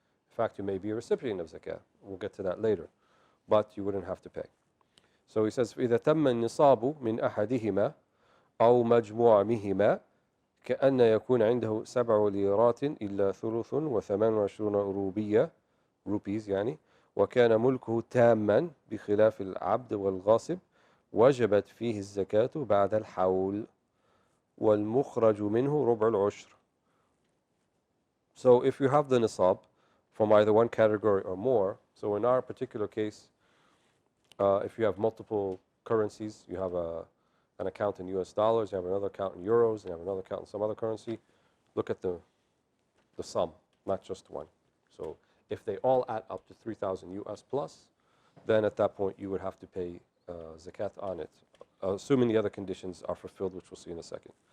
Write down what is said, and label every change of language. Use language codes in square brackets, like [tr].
[en] In fact, you may be a recipient of zakat. We'll get to that later, but you wouldn't have to pay. So he says, [ar] إذا تم النصاب من أحدهما أو مجموعهما كأن يكون عنده 7 ليرات إلا ثلث 28 روبية rupees يعني وكان ملكه تاما بخلاف العبد والغاصب وجبت فيه الزكاة بعد الحول والمخرج منه ربع العشر. [en] So if you have the nisab from either one category or more, so in our particular case, if you have multiple currencies. You have an account in US dollars, you have another account in euros, you have another account in some other currency. Look at the sum, not just one. So if they all add up to 3,000 US plus, then at that point you would have to pay zakat on it, assuming the other conditions are fulfilled, which we'll see in a second.